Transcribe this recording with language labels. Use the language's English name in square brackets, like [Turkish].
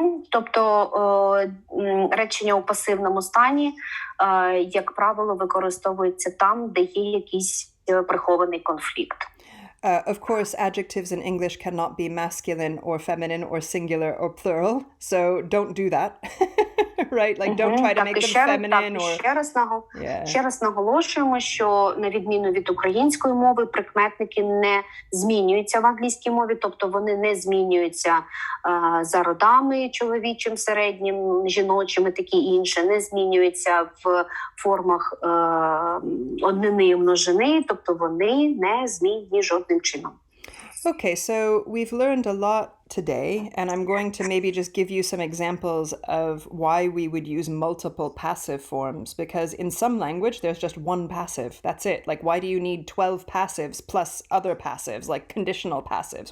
[Ukrainian] Тобто речення у пасивному стані, як правило, використовується там, де є якийсь прихований конфлікт. [English] Of course, adjectives in English cannot be masculine or feminine or singular or plural, so don't do that. Right? Like, don't try to make them feminine or... [Ukrainian] Ще раз наголошуємо, що на відміну від української мови, прикметники не змінюються в англійській мові, тобто вони не змінюються за родами, чоловічим, середнім, жіночим і таке інше, не змінюються в формах однини і множини, тобто вони не змінні жодним чином. [English] Okay, so we've learned a lot today, and I'm going to maybe just give you some examples of why we would use multiple passive forms, because in some language there's just one passive. That's it. Like, why do you need 12 passives plus other passives, like conditional passives?